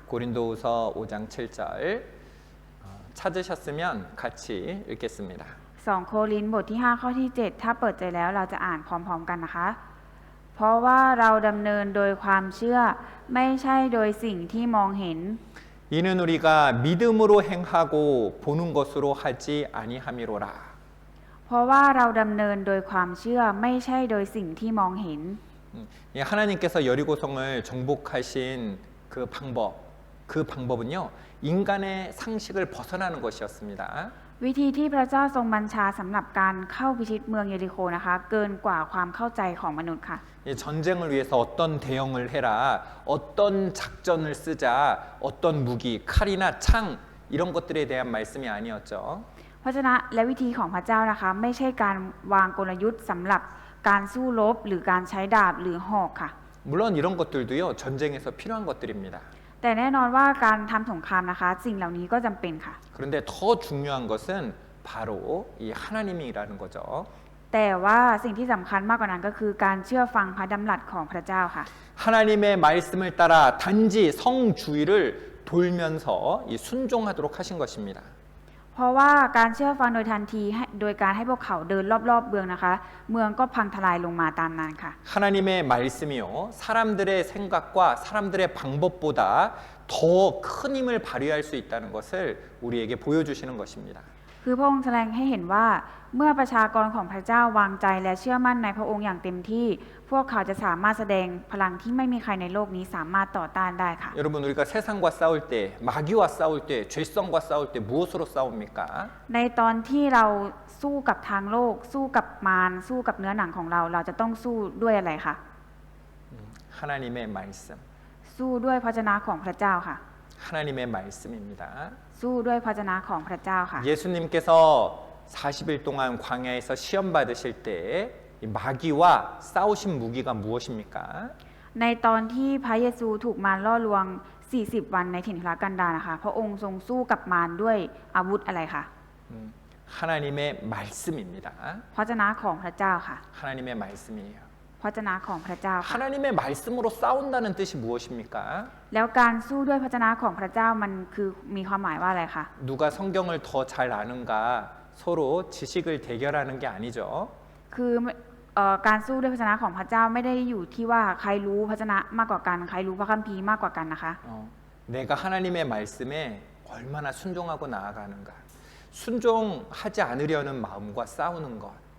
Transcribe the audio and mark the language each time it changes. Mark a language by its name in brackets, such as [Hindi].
[Korean] 고린도후서 5장 7절 찾으셨으면 같이 읽겠습니다. [Thai] 2 โครินธ์บทที่ 5 ข้อที่ 7 ถ้าเปิดใจแล้วเราจะอ่านพร้อมๆกันนะคะ เพราะว่าเราดำเนินโดยความเชื่อไม่ใช่โดยสิ่งที่มองเห็น [Korean] 이는 우리가 믿음으로 행하고 보는 것으로 하지 아니함이로라. [Thai] เพราะว่าเราดำเนินโดยความเชื่อไม่ใช่โดยสิ่งที่มองเห็น [Korean] 하나님께서 여리고성을 정복하신 그 방법은요. 인간의 상식을 벗어나는 것이었습니다. [Thai] วิธีที่พระเจ้าทรงบัญชาสำหรับการเข้าพิชิตเมืองเยริโคนะคะ เกินกว่าความเข้าใจของมนุษย์ค่ะ [Korean] 전쟁을 위해서 어떤 대응을 해라, 어떤 작전을 쓰자, 어떤 무기, 칼이나 창 이런 것들에 대한 말씀이 아니었죠. [Thai] เพราะฉะนั้นและวิธีของพระเจ้านะคะไม่ใช่การวางกลยุทธ์สำหรับการสู้รบหรือการใช้ดาบหรือหอกค่ะ [Korean] 물론 이런 것들도요. 전쟁에서 필요한 것들입니다. [Thai] แต่แน่นอนว่าการทำสงครามนะคะ สิ่งเหล่านี้ก็จำเป็นค่ะ [Korean] 그런데 더 중요한 것은 바로 이 하나님이라는 거죠. [Thai] แต่ว่าสิ่งที่สำคัญมากกว่านั้นก็คือการเชื่อฟังพระดำรัสของพระเจ้าค่ะ [Korean] 하나님의 말씀을 따라 단지 성주의를 돌면서 이 순종하도록 하신 것입니다. [Thai] เพราะว่าการเชื่อฟังโดยทันทีโดยการให้พวกเขาเดินรอบๆเมืองนะคะ เมืองก็พังทลายลงมาตามนั้นค่ะ [Korean] 하나님의 말씀이요 사람들의 생각과 사람들의 방법보다 더 큰 힘을 발휘할 수 있다는 것을 우리에게 보여주시는 것입니다. [Thai] คือพระองค์แสดงให้เห็นว่าเมื่อประชากรของพระเจ้าวางใจและเชื่อมั่นในพระองค์อย่างเต็มที่ พวกเขาจะสามารถแสดงพลังที่ไม่มีใครในโลกนี้สามารถต่อต้านได้ค่ะ [Korean] 여러분 우리가 세상과 싸울 때 마귀와 싸울 때 죄성과 싸울 때 무엇으로 싸웁니까? [Thai] ในตอนที่เราสู้กับทางโลก สู้กับมารสู้กับเนื้อหนังของเรา เราจะต้องสู้ด้วยอะไรคะ [Korean] 하나님의 말씀 [Thai] สู้ด้วยพระวจนะของพระเจ้าค่ะ [Korean] 하나님의 말씀입니다. [Thai] สู้ด้วยพระวจนะของพระเจ้าค่ะ [Korean] 예수님께서 40일 동안 광야에서 시험 받으실 때 이 마귀와 싸우신 무기가 무엇입니까? [Thai] ในตอนที่พระเยซูถูกมารล่อลวง 40 วันในถิ่นทุรกันดารนะคะ พระองค์ทรงสู้กับมารด้วยอาวุธอะไรคะ [Korean] 하나님의 말씀입니다. [Thai] พระวจนะของพระเจ้าค่ะ [Korean] 하나님의 말씀이에요. [Thai] พระวจนะของพระเจ้าค่ะ [Korean] 하나님의 말씀으로 싸운다는 뜻이 무엇입니까? [Thai] แล้วการสู้ด้วยพระวจนะของพระเจ้ามันคือมีความหมายว่าอะไรคะ [Korean] 누가 성경을 더 잘 아는가 서로 지식을 대결하는 게 아니죠. [Thai] คือการสู้ด้วยพระวจนะของพระเจ้าไม่ได้อยู่ที่ว่าใครรู้พระวจนะมากกว่ากัน ใครรู้พระคัมภีร์มากกว่ากันนะคะ [Korean] 내가 하나님의 말씀에 얼마나 순종하고 나아가는가. 순종하지 않으려는 마음과 싸우는 것.